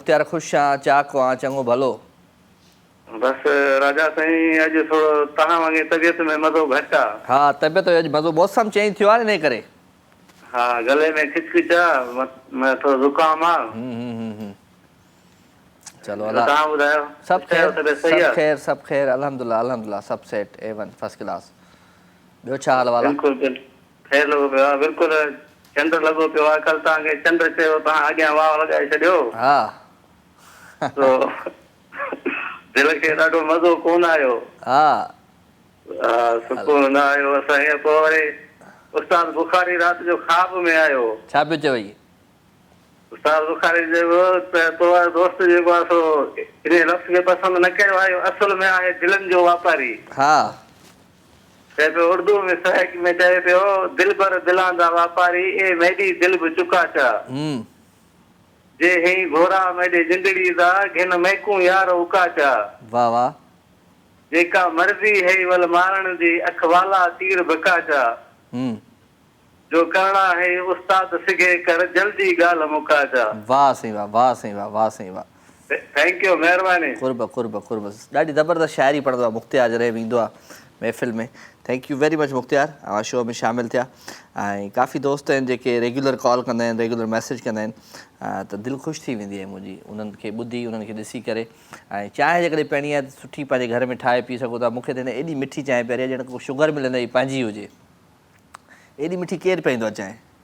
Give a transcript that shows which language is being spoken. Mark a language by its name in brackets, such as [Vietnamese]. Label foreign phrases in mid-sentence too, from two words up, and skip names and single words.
[Sindhi] मुख्तियार ख़ुशि आहियां, चाक आहियां, चङो भलो। बस राजा साईं अॼु थोरो तव्हां वांगुरु तबियत में मज़ो घटि आहे। हा तबियत अॼु मज़ो, मौसम चेंज थियो आहे न इन करे। हा गले में खिचखिच आहे, थोरो ज़ुकाम आहे। चलो अल्लाह तव्हां ॿुधायो? सब खैर, सही सब खैर, सब खैर, [Arabic] الحمد لله الحمد لله, [Sindhi] सब सेट A1 [English] first class. [Sindhi] ॿियो छा हाल वाला? बिल्कुलु खैर लॻो पियो आहे, बिल्कुलु चंड लॻो पियो आहे। कल्ह तव्हांखे चंड चयो, तव्हां अॻियां वाह लॻाए छॾियो। हा तो दिलि खे ॾाढो मज़ो कोन आयो। हा सुकून न आयो असांखे। पोइ वरी उस्ताद बुखारी राति जो ख़्वाब में आयो। छा पियो चवई? उस्ताद बुखारी जेको तो दोस्त जेको आहे सो इन लफ़्ज़ खे पसंदि न कयो आहे। असुल में आहे दिलनि जो वापारी। हा चए पियो उर्दू में साहिक में चए पियो, [Saraiki] دل پر دلاں دا واپاری اے میری دل بی چکا چا جے ہی گھوڑا میری جندڑی دا گھن مہکوں یار اکا چا. [Sindhi] वाह वाह। [Saraiki] جیکا مرضی ہے ول مارن دی اکھوالا تیر بکا چا. جو کرنا ہے استاد سکھے کر جلدی گال مکا چا. [Sindhi] वाह सही वाह, वाह सही वाह, वाह सही वाह। [English] thank you, [Sindhi] महिरबानी। कुर्ब कुर्ब कुर्ब। ॾाढी ज़बरदस्त शाइरी पढ़ंदो आहे मुख्तियार जॾहिं बि ईंदो आहे महफ़िल में। [English] thank you very much [Sindhi] मुख्तियार, अवां शो में शामिलु थिया। ऐं काफ़ी दोस्त आहिनि जेके रेगुलर कॉल कंदा आहिनि, रेगुलर मैसेज कंदा आहिनि, त दिलि ख़ुशि थी वेंदी आहे मुंहिंजी उन्हनि खे ॿुधी, उन्हनि खे ॾिसी करे। ऐं चांहि जेकॾहिं पीअणी आहे त सुठी पंहिंजे घर में ठाहे पी सघो था। मूंखे त हिन एॾी मिठी चांहि पीआरी आहे ॼण को शुगर मिलंदे पंहिंजी हुजे। एॾी मिठी केरु पीअंदो आहे चांहि?